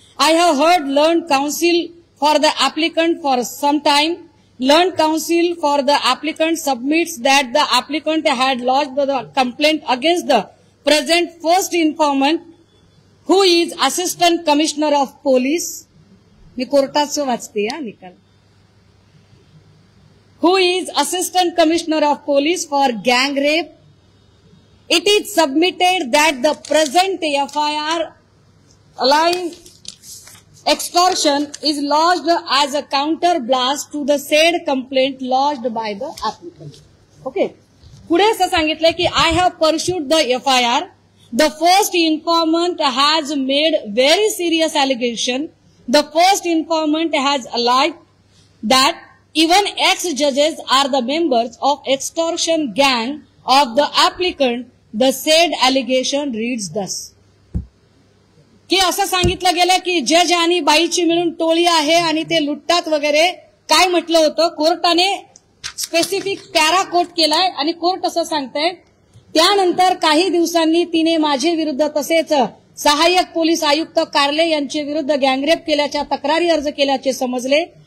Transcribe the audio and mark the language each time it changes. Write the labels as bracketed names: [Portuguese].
[English] I have heard learned counsel for the applicant for some time. Learned counsel for the applicant submits that the applicant had lodged the complaint against the present first informant who is assistant commissioner of police. [Marathi] मी कोर्टाचं वाचते या निकाल. [English] Who is assistant commissioner of police for gang rape. It is submitted that the present FIR alleging extortion is lodged as a counter blast to the said complaint lodged by the applicant. Okay. [Marathi] पुढे असं सांगितलंय की [English] I have pursued the FIR. The first इन्फॉर्मंट has made very serious allegation. The first इन्फॉर्मंट has allied that even x जजेस R the members of extortion गँग of the applicant. The sed allegation reads दस. [Marathi] की असं सांगितलं गेलं की जज आणि बाईची मिळून टोळी आहे आणि ते लुटतात वगैरे. काय म्हटलं होतं कोर्टाने? स्पेसिफिक पॅरा कोट केलाय आणि कोर्ट असं सांगताय. त्यानंतर काही दिवसांनी तिने माझे विरुद्ध तसेच सहाय्यक पोलीस आयुक्त कार्ले यांचे विरुद्ध गँगरेप केल्याच्या तक्रारी अर्ज केल्याचे समजले.